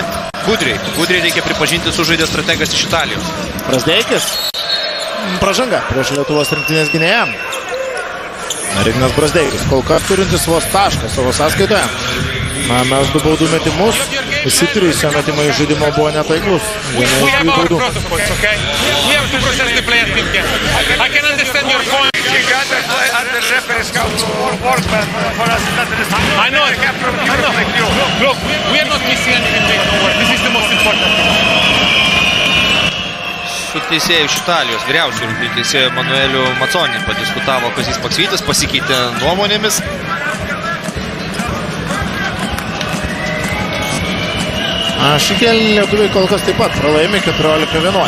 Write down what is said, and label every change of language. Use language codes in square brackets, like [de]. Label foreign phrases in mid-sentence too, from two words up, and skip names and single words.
[lt] Gudriai reikia pripažinti sužaidė strategas iš Italijos. Brazdeikis. Pražanga prieš Lietuvos rinktinės gynėją. Ignas Brazdeikis kol kas turintis vos tašką savo sąskaitoje. Mes 2 baudų metimus. Visi 3 metimai žaidimo buvo netaiklus. [en] We have our protocols, okay? We have to process the players in here. I can understand your point. You got to play under referees count for work, but for us that is I know. Look, we are not missing anything. Don't worry. This is the most important thing. [lt] Su teisėju iš Italijos, vyriausiu rungtynių teisėju Manueliu Maconi padiskutavo Kazys Maksvytis, pasikeitė nuomonėmis. Šį kėlinį lietuviai kol kas taip pat pralaimi 14-11.